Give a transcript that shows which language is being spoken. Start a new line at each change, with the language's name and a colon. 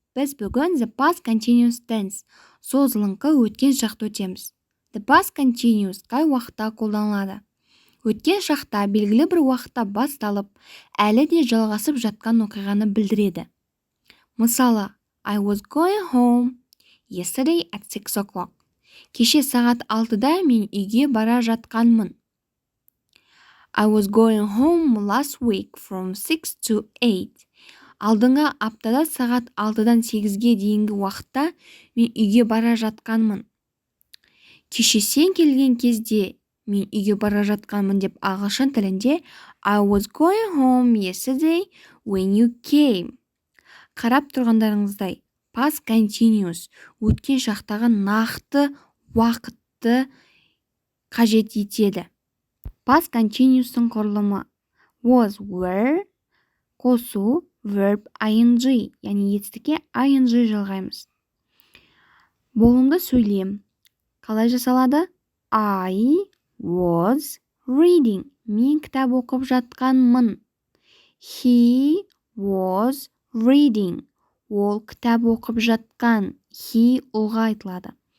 Kazakh: Біз бүгін the past continuous tense созылыңқы өткен шақты өтеміз. The past continuous қай уақытта қолданылады? Өткен шақта белгілі бір уақытта басталып, әлі де жалғасып жатқан оқиғаны білдіреді. Мысалы,
English: I was going home yesterday at 6 o'clock.
Kazakh: Кеше сағат 6-да мен үйге бара жатқанмын.
English: I was going home last week from 6 to 8.
Kazakh: Алдыңғы аптада сағат 6-дан 8-ге дейінгі уақытта мен үйге бара жатқанмын. Кеше сен келген кезде мен үйге бара жатқанмын деп ағылшын тілінде
English: I was going home yesterday when you came.
Kazakh: Қарап тұрғандарыңыздай, past continuous өткен шақтағы нақты уақытты қажет етеді. Past continuous'тың құрылымы was, were, қосу, verb ing, яғни етістікке ing жалғаймыз. Болымды сөйлем қалай жасалады?
English: I was reading.
Kazakh: Мен кітап оқып жатқанмын.
English: He was reading.
Kazakh: Ол кітап оқып жатқан. He ұлға айтылады.